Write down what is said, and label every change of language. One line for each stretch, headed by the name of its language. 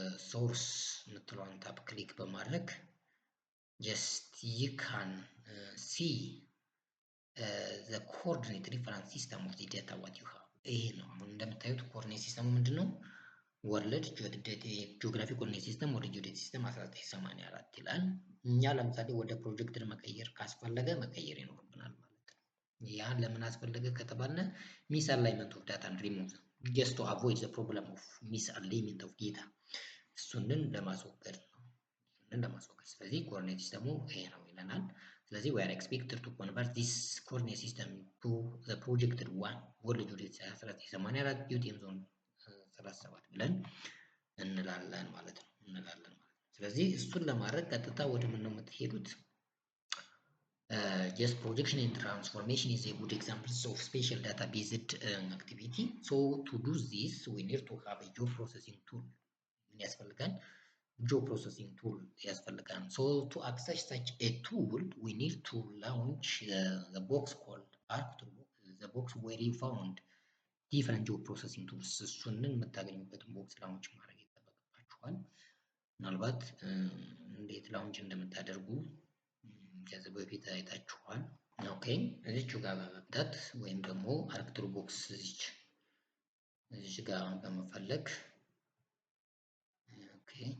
Amharic: ሶርስ የምትለዋን ታፕ ክሊክ በማድረግ
English: just you can see the coordinate reference system of the data what you have።
Amharic: ይሄ ነው አሁን እንደምታዩት ኮኦርዲኔት ሲስተሙ ምንድነው? ወርልድ ጂኦግራፊ ኮኦርዲኔት ሲስተም ወደ ጂኦዴት ሲስተም 1984 ይላል። እኛ ለምሳሌ ወደ ፕሮጀክተር መቀየር ካስፈለገ መቀየር ይኖርብናል ማለት ነው። ያ ለምን አስፈለገ ከተባለ ሚስ አላይመንት ኦፍ ዳታ ሪሙቭ
English: just to avoid the problem of misalignment of data
Amharic: እሱንን ለማስወገድ ነው። ስለዚህ ኮኦርዲኔት ሲስተሙ ይሄ ነው ይለናል። ስለዚህ
English: we are expected to convert this coordinate system to the projected one
Amharic: ወርልድ ጂኦዴት 1984 ጂኦቲኤም ዞን 37 ብለን እንላለን ማለት ነው። ስለዚህ እሱን ለማድረግ ቀጥታ ወደ ምን ነው የምትሄዱት?
English: just projection and transformation is a good example of spatial data based activity. So to do this we need to have a geoprocessing tool
Amharic: ምን ያስፈልጋል? geoprocessing tool ያስፈልጋል።
English: So to access such a tool we need to launch the box called ArcToolbox, the box where you found different geoprocessing tools
Amharic: እሱንን የምታገኙበትን ቦክስ ላውንች ማድረግ ይጠበቅባችኋል። ምናልባት እንዴት ላውንች እንደምታደርጉ ከዚህ በፊት አይታችኋል። ኦኬ እዚች ጋር በመምጣት ወይም ደግሞ ArcToolbox እዚች ጋር በመፈለግ ኦኬ